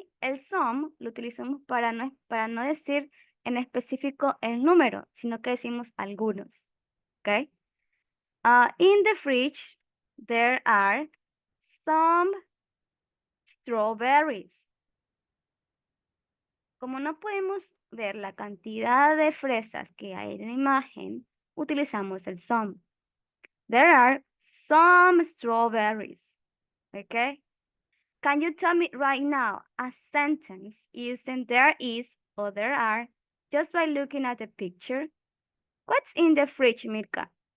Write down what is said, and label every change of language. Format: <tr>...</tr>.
<es>El some lo utilizamos para no decir en específico el número, sino que decimos algunos. ¿Ok?</es> <en>In the fridge, there are some strawberries.</en> <es>Como no podemos ver la cantidad de fresas que hay en la imagen, utilizamos el some.</es> <en>There are some strawberries. Okay? Can you tell me right now a sentence using there is or there are just by looking at the picture? What's in the fridge, Mirka?</en>